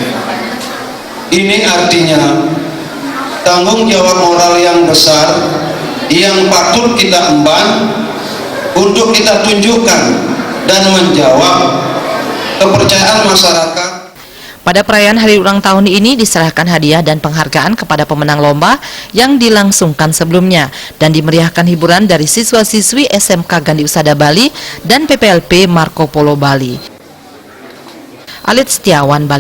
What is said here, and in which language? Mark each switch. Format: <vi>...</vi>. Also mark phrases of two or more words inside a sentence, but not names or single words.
<id>Ini artinya tanggung jawab moral yang besar yang patut kita emban untuk kita tunjukkan dan menjawab kepercayaan masyarakat. Pada perayaan hari ulang tahun ini diserahkan hadiah dan penghargaan kepada pemenang lomba yang dilangsungkan sebelumnya dan dimeriahkan hiburan dari siswa-siswi SMK Gandhi Usada Bali dan PPLP Marco Polo Bali. Alit Setiawan, Bali.</id>